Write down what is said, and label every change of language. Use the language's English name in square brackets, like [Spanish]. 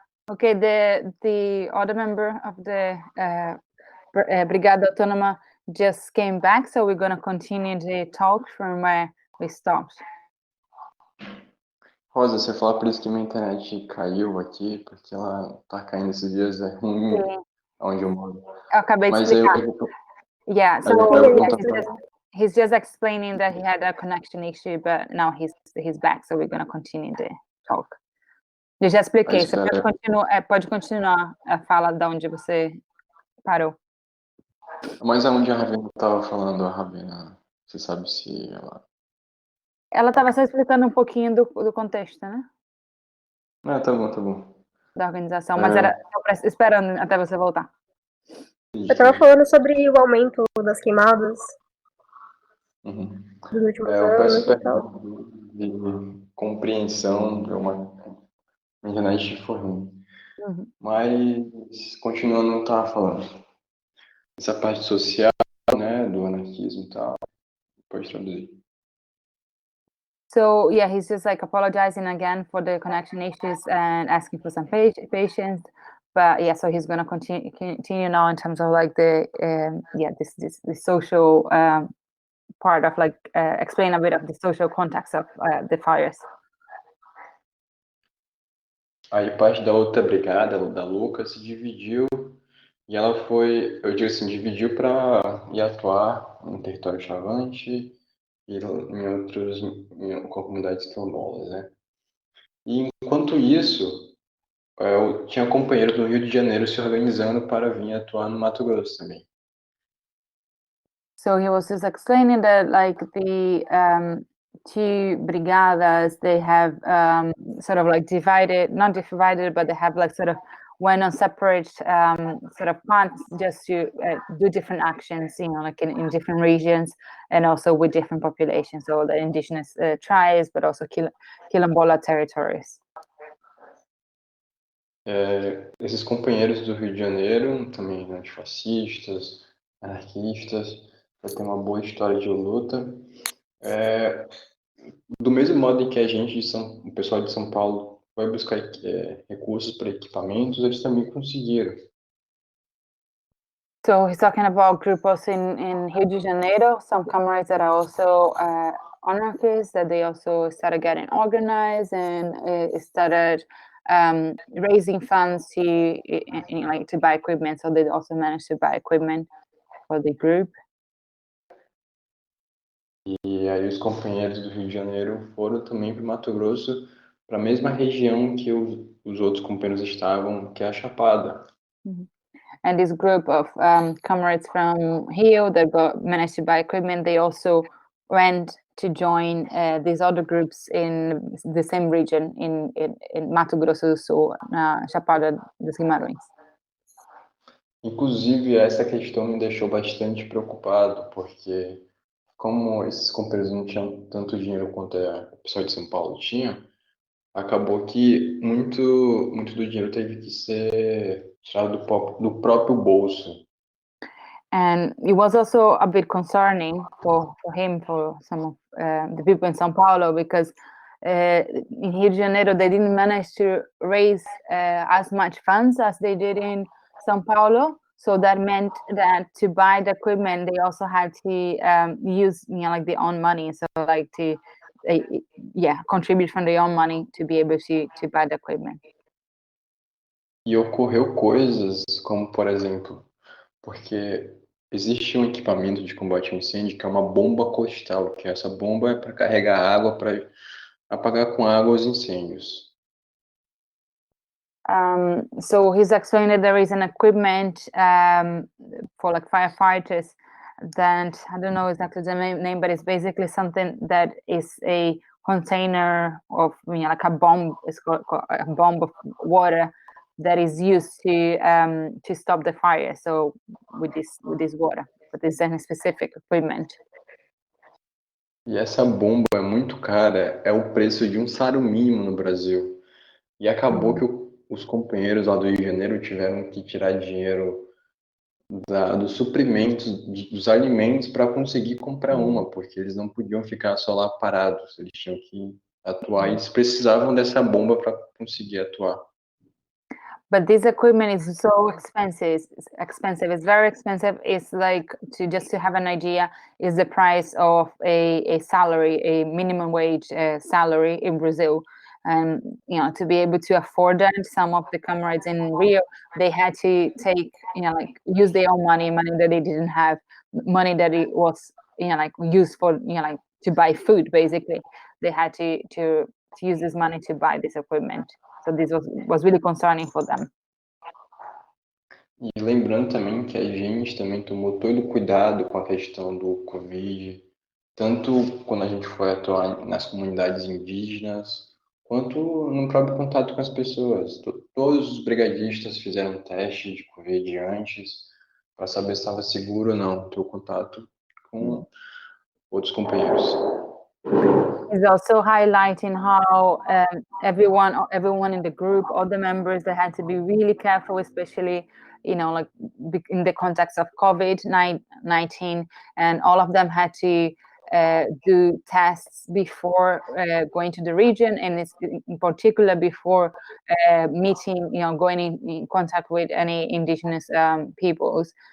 [English] Okay, the other member of the Brigada Autônoma just came back, so we're going to continue the talk from where we stopped. [Portuguese] Rosa, você fala por isso que minha internet caiu aqui, porque ela tá caindo esses dias, é ruim onde eu moro. Eu acabei de explicar. Yeah, so he's just explaining that he had a connection issue, but now he's back, so we're going to continue the talk. Eu já expliquei, você pode continuar a fala de onde você parou. Mas aonde a Ravena estava falando, a Ravena, você sabe se ela... Ela estava só explicando um pouquinho do contexto, né? Tá bom. Da organização, mas era esperando até você voltar. Eu estava falando sobre o aumento das queimadas dos últimos eu peço anos de compreensão, a internet foi ruim. Mas, continuando o que eu estava falando, essa parte social, né, do anarquismo e tal, pode traduzir. [English] So yeah, he's just like apologizing again for the connection issues and asking for some patience. But yeah, so he's gonna continue now in terms of like the this social part of like explain a bit of the social context of the fires. [Portuguese] Aí parte da outra brigada, da Luca, se dividiu e ela foi, eu digo assim, dividiu para ir atuar no território Chavante e em comunidades quilombolas, né? E enquanto isso, eu tinha companheiros do Rio de Janeiro se organizando para vir atuar no Mato Grosso também. [English] So he was just explaining that like the two brigadas, they have sort of like not divided, but they have like sort of went on separate sort of paths just to do different actions, like in different regions and also with different populations, so the indigenous tribes, but also quilombola territories. [Portuguese] Esses companheiros do Rio de Janeiro, também antifascistas, anarquistas, vai ter uma boa história de luta. Do mesmo modo em que a gente, o pessoal de São Paulo, vai buscar recursos para equipamentos, eles também conseguiram. [English] So he's talking about grupos in Rio de Janeiro, some comrades that are also anarchists, that they also started getting organized and started raising funds to buy equipment. So they also managed to buy equipment for the group. [Portuguese] E aí os companheiros do Rio de Janeiro foram também para o Mato Grosso, para a mesma região que os outros companheiros estavam, que é a Chapada. [English] And this group of comrades from Rio that managed to buy equipment, they also went to join these other groups in the same region, in Mato Grosso do Sul, Chapada dos Guimarães. [Portuguese] Inclusive, essa questão me deixou bastante preocupado, porque como esses companheiros não tinham tanto dinheiro quanto o pessoal de São Paulo tinha, acabou que muito do dinheiro teve que ser tirado do próprio bolso. [English] And it was also a bit concerning for him, for some of the people in São Paulo, because in Rio de Janeiro, they didn't manage to raise as much funds as they did in São Paulo. So that meant that to buy the equipment, they also had to use, like their own money. So like to, contribute from their own money to be able to buy the equipment. [Portuguese] E ocorreu coisas como, por exemplo, porque existe um equipamento de combate ao incêndio que é uma bomba costal, que essa bomba é para carregar água, para apagar com água os incêndios. [English] So he's explaining that there is an equipment for like firefighters that, I don't know exactly the name, but it's basically something that is a container of, like a bomb. It's called a bomb of water that is used to stop the fire. So with this water, but it's a specific equipment. [Portuguese] E essa bomba é muito cara, é o preço de um salário mínimo no Brasil. E acabou que os companheiros lá do Rio de Janeiro tiveram que tirar dinheiro dos suprimentos, dos alimentos, para conseguir comprar uma, porque eles não podiam ficar só lá parados, eles tinham que atuar e eles precisavam dessa bomba para conseguir atuar. [English] But this equipment is so expensive. It's very expensive. It's like, just to have an idea, is the price of a salary, a minimum wage salary in Brazil. And to be able to afford that, some of the comrades in Rio, they had to take, like use their own money that they didn't have, money that it was, like used for, like to buy food. Basically, they had to use this money to buy this equipment. So this was really concerning for them. [Portuguese] E lembrando também que a gente também tomou todo o cuidado com a questão do Covid, tanto quando a gente foi atuar nas comunidades indígenas, quanto no próprio contato com as pessoas. Todos os brigadistas fizeram teste de Covid antes, para saber se estava seguro ou não ter o contato com outros companheiros. [English] Is also highlighting how everyone in the group, all the members, they had to be really careful, especially like in the context of COVID-19, and all of them had to do tests before going to the region, and it's in particular before meeting, going in contact with any indigenous peoples.